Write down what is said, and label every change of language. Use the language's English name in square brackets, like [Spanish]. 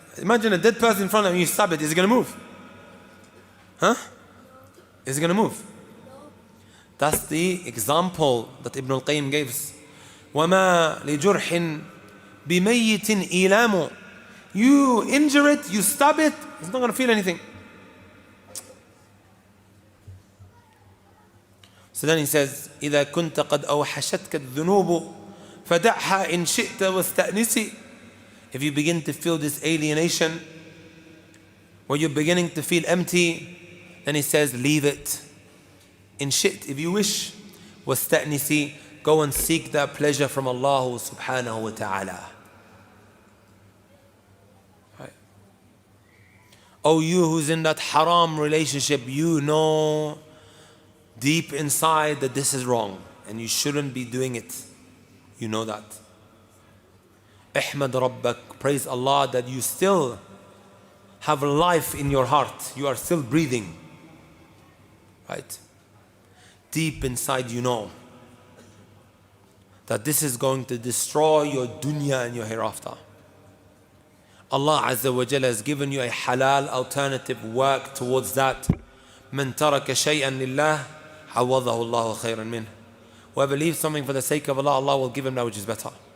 [English] Imagine a dead person in front of you, you stab it, is it going to move? Huh? Is it going to move? That's the example that Ibn al-Qayyim gives. [Arabic] وَمَا لِجُرْحٍ بِمَيِّتٍ إِيلَامُ. [English] You injure it, you stab it, it's not going to feel anything. So then he says, [Arabic] إِذَا كُنْتَ قَدْ أَوْحَشَتْكَ الذُّنُوبُ فَدَعْهَا إِنْ شِئْتَ وَاسْتَأْنِسِ. [English] If you begin to feel this alienation, where you're beginning to feel empty, then he says, leave it. In shit, if you wish, وَاسْتَأْنِسِ. Go and seek that pleasure from Allah subhanahu wa ta'ala. Right. Oh, you who's in that haram relationship, you know deep inside that this is wrong and you shouldn't be doing it. You know that. [Arabic] Ihmad Rabbak, [English] praise Allah that you still have life in your heart. You are still breathing. Right? Deep inside you know that this is going to destroy your dunya and your hereafter. Allah Azza wa Jalla has given you a halal alternative. Work towards that. [Arabic] من ترك شيئا لله عوضه الله خيرا منه. [English] Whoever leaves something for the sake of Allah, Allah will give him that which is better.